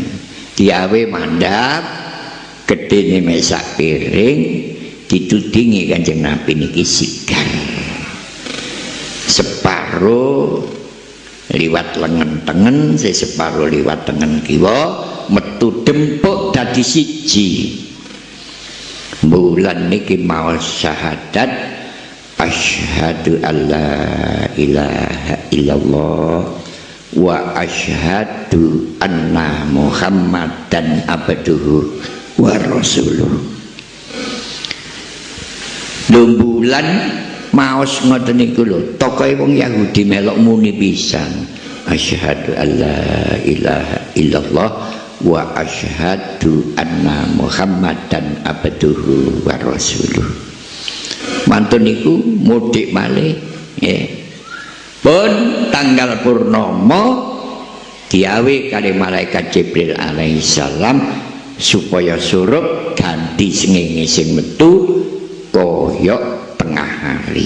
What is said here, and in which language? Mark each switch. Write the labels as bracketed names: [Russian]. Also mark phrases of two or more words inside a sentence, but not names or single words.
[Javanese] Diawe mandhap gedene mek sak piring ditudingi Kanjeng Nabi niki sigar. Separo liwat lengen tengen, separo liwat tengen kiwa, metu dempuk dadi siji. Bulan niki maos syahadat [Arabic] أشهد أن لا إله إلا الله وأشهد أن محمدا عبده ورسوله. [Javanese] Bulan maos ngoten niku lho, tokoe wong Yahudi melok muni pisan [Arabic] أشهد أن لا إله إلا الله وأشهد أن محمدا عبده ورسوله. [Javanese] Mantun niku mudik malih nggih. Pun tanggal purnama diawe kali malaikat Jibril [Arabic] عليه السلام [Javanese] supaya surup ganti srengenge sing metu koyok tengah hari.